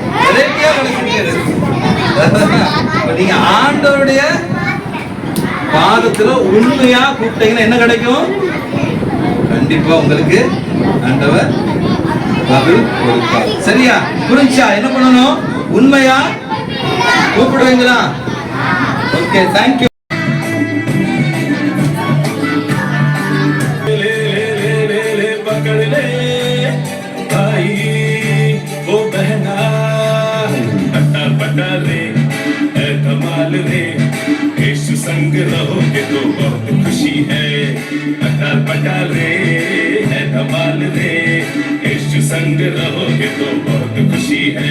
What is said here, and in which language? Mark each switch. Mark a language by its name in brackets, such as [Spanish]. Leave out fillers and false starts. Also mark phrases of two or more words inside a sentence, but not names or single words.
[Tamil] நீங்க ஆண்டவருடைய பாதத்துல உண்மையா கூப்பிட்டீங்கன்னா என்ன கிடைக்கும்? கண்டிப்பா உங்களுக்கு ஆண்டவர் பதில் கொடுப்பார். சரியா? புரிஞ்சா? என்ன பண்ணணும்? உண்மையா கூப்பிடுவீங்களா? [English] Okay, thank you. [Hindi] संग रहोगे तो बहुत खुशी है, अटाल पटाल रे है धमाल रे, यीशु संग रहोगे तो बहुत खुशी है।